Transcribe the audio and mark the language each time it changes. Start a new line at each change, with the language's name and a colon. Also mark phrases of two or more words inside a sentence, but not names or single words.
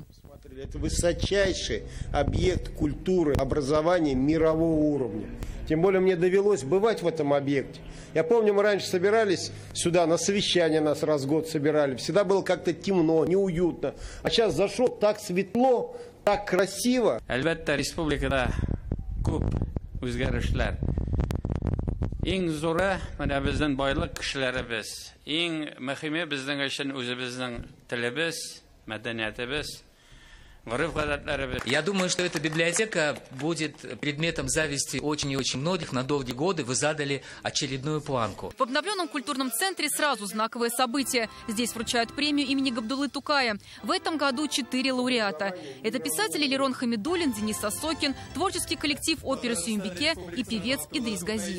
Russian: Это высочайший объект культуры, образования мирового уровня. Тем более мне довелось бывать в этом объекте. Я помню, мы раньше собирались сюда, на совещание нас раз в год собирали. Всегда было как-то темно, неуютно. А сейчас зашел, так светло, так красиво.
Tatar: Әлбәттә, республикада күп үзгәрешләр. Иң зуры менә безнең байлык кешеләребез. Иң мөһиме безнең өчен үзебезнең телебез, мәдәниятебез.
Russian: Я думаю, что эта библиотека будет предметом зависти очень и очень многих. На долгие годы вы задали очередную планку. В обновленном культурном центре сразу знаковое событие. Здесь вручают премию имени Габдуллы Тукая. В этом году 4 лауреата. Это писатели Лерон Хамидуллин, Денис Осокин, творческий коллектив оперы Сюембике и певец Идрис Газиев.